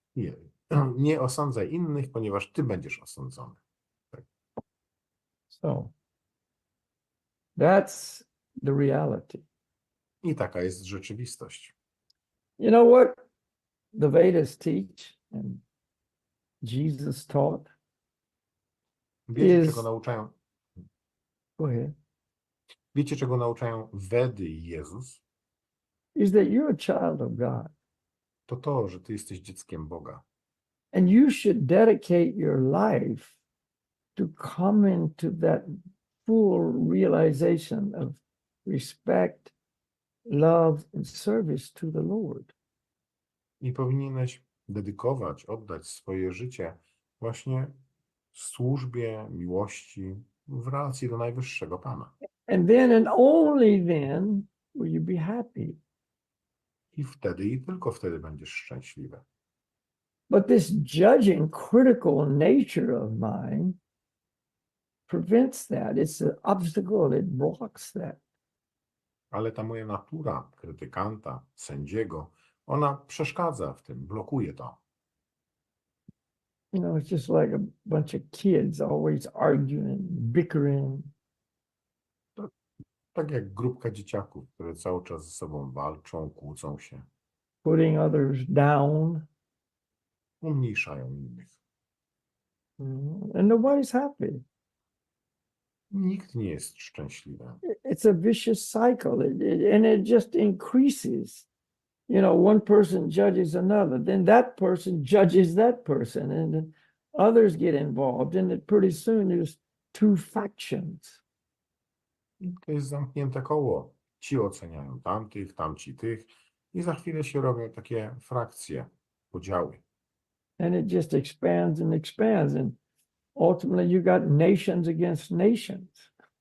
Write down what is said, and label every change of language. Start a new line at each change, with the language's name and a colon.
Polish: Nie. Nie osądzaj innych, ponieważ ty będziesz osądzony.
English: So that's the reality.
Polish: I taka jest rzeczywistość.
English: You know what the Vedas teach and Jesus taught?
Polish: Wiecie, czego nauczają?
English: Go ahead.
Polish: Wiecie, czego nauczają Wedy i Jezus?
English: Is that you're a child of God.
Polish: To, że ty jesteś dzieckiem Boga.
English: And you should dedicate your life to come into that full realization of respect, love, and service to the Lord.
Polish: I powinieneś dedykować, oddać swoje życie właśnie służbie, miłości w relacji do najwyższego Pana.
English: And then and only then will you be happy.
Polish: I wtedy, i tylko wtedy będziesz szczęśliwy.
English: But this judging, critical nature of mine prevents that. It's an obstacle, it blocks that.
Polish: Ale ta moja natura krytykanta, sędziego, ona przeszkadza w tym, blokuje to.
English: It's just like a bunch of kids always arguing, bickering.
Polish: Tak jak grupka dzieciaków, które cały czas ze sobą walczą, kłócą się.
English: Putting others down.
Polish: Umniejszają innych.
English: And nobody's happy.
Polish: Nikt nie jest szczęśliwy.
English: It's a vicious cycle, and it just increases. One person judges another, then that person judges that person, and then others get involved, and it pretty soon there's two factions.
Polish: To jest zamknięte koło. Ci oceniają tamtych, tamci tych i za chwilę się robią takie frakcje, podziały.
English: And it just expands and expands, and ultimately you got nations against nations.